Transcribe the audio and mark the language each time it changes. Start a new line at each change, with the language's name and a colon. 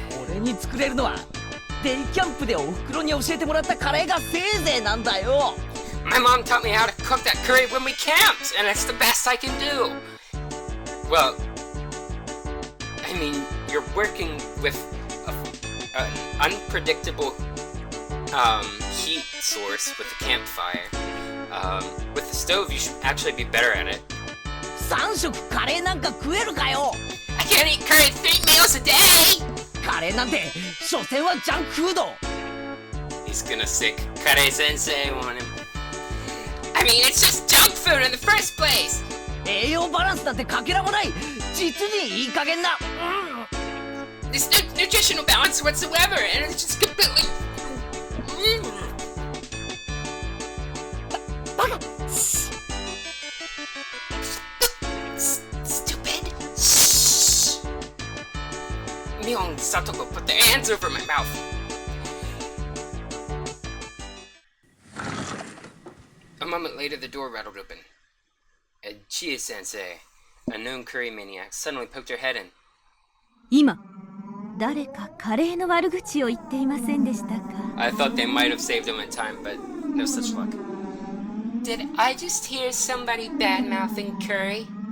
Japanese: 俺に作れるのはデイキャンプでお袋に教えてもらったカレーがせいぜいなんだよ。
English: My mom taught me how to cook that curry when we camped, and it's the best I can do. Well, I mean, you're working with an unpredictable heat source with the campfire. With the stove, you should actually be better at it.
Japanese: 3食カレーなんか食えるかよ。
English: I can't eat curry 3 meals a day!
Japanese: カレーなんて所詮はジャンクフード。
English: He's gonna sick Kare Sensei on him. I mean, it's just junk food in the first place!
Japanese: 栄養バランスなんてかけらもない。実にいい加減な。
English: There's no nutritional balance whatsoever, and it's just completely...
Japanese: バカ。
English: Stupid. Shh. Mion and Satoko put their hands over my mouth. A moment later, the door rattled open. Chie-sensei, a known curry maniac, suddenly poked her head in.
Japanese: 今誰かカレーの悪口を言っていませんでしたか？
English: I thought they might have saved him in time, but no such luck. Did I just hear somebody bad-mouthing curry?